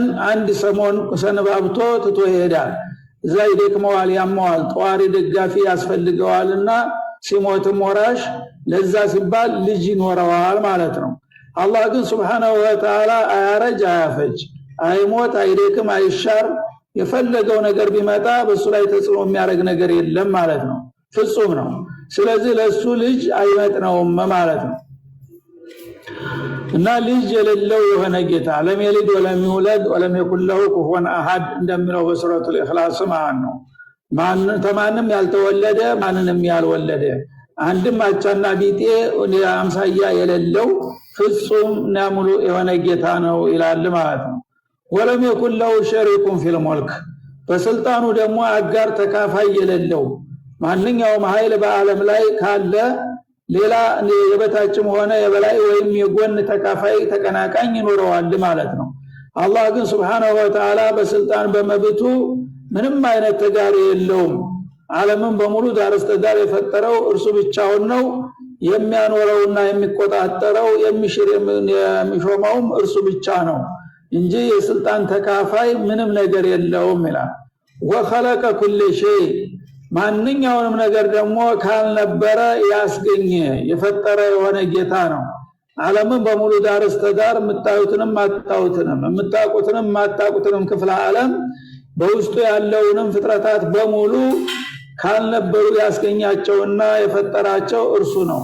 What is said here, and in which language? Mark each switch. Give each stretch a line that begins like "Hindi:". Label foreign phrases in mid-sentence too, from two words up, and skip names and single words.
Amharic: አንድ ሰሞን ሰነባብቶ ትቶ ይሄዳል እዛይ ደክመዋል ያመዋል ጧሪ ደጋፊ ያስፈልገዋልና ሲሞትም ወራሽ ለዛ ሲባል ልጅ ይኖረዋል ማለት ነው አላህ ግን
Arabic: سبحانه وتعالى
Amharic: አያረጅ አያፈጅ አይሞት አይደክም አይሻር የፈለገው ነገር ቢመጣ በሱ ላይ ተጽዕኖ የሚያደርግ ነገር የለም ማለት ነው ፍጹም ነው ስለዚህ ለሱ ልጅ አይመጥነውም ማለት ነው እና ልጅ የሌለው የሆነ ጌታ
Arabic: لم يلد ولم يولد ولم يكن له كفوا احد
Amharic: እንደሚለው በሱረቱል ኢኽላስ ማለት ነው ማንንም ያልተወለደ ማንንም ያልወለደ አንድም አቻና ቢጤ አምሳያ የሌለው ፍጹም ናሙሉ የሆነ ጌታ ነው ይላል ማለት ነው
Arabic: ولم يكن له شريك في الملك
Amharic: በስልጣኑ ደግሞ አጋር ተካፋይ የሌለው ማንኛውም ኃይል በአለም ላይ ካለ ሌላ የበታችም ሆነ የበላይ ወይም የጎን ተካፋይ ተቀናቃኝ ይኖረዋል ማለት ነው። አላህ ግን
Arabic: سبحانه وتعالى
Amharic: በስልጣን በመብቱ ምንም አይነት ተጋሪ የለውም። ዓለምን በሙሉ ዳር እስከ ዳር የፈጠረው እርሱ ብቻውን ነው። የሚያኖረውና የሚቆጣጠረው የሚሽር የሚሾመውም እርሱ ብቻ ነው እንጂ የስልጣን ተካፋይ ምንም ነገር የለውም ይላል። ወخلق
Arabic: كل شيء
Amharic: ማንኛውንም ነገር ደግሞ ካልነበረ ያስገኘ የፈጠረ የሆነ ጌታ ነው። ዓለምን በሙሉ ዳር እስከ ዳር የምታዩትንም አታዩትንም የምታውቁትንም ማታውቁትንም ክፍለ ዓለም በውስጡ ያለውንም ፍጥረታት በሙሉ ካልነበሩ ያስገኛቸውና የፈጠራቸው እርሱ ነው።